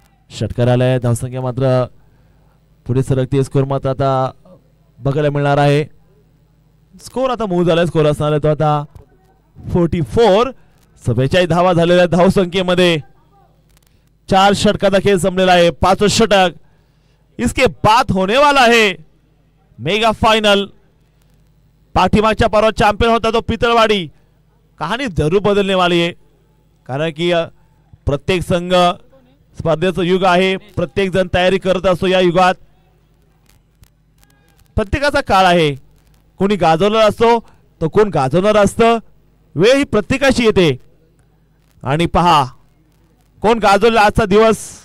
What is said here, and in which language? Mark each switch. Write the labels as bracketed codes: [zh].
[mr] षटकार आलाय. धावसंख्या मात्र पुढे सरकते. स्कोर मात्र आता बघायला मिळणार आहे. स्कोर आता मूव्ह झालाय. स्कोर असणार आहे तो आता 44. 47 धावा झालेल्या धावसंख्येमध्ये. 4 षटकाचा खेळ संपलेला आहे. [hi] 5वां षटक इसके बाद होने वाला है मेगा फाइनल. [mr] पाठीमागच्या पर्वात चॅम्पियन होता तो पितळवाडी. कहाणी [hi] जरूर बदलने वाली [mr] आहे, कारण की प्रत्येक संघ स्पर्धेचं युग आहे. प्रत्येक जण तयारी करत असतो. या युगात प्रत्येकाचा काळ आहे. कोणी गाजवणार असतो तर कोण गाजवणार असतं. वेळ ही प्रत्येकाशी येते आणि पहा कोण गाजवला आजचा दिवस.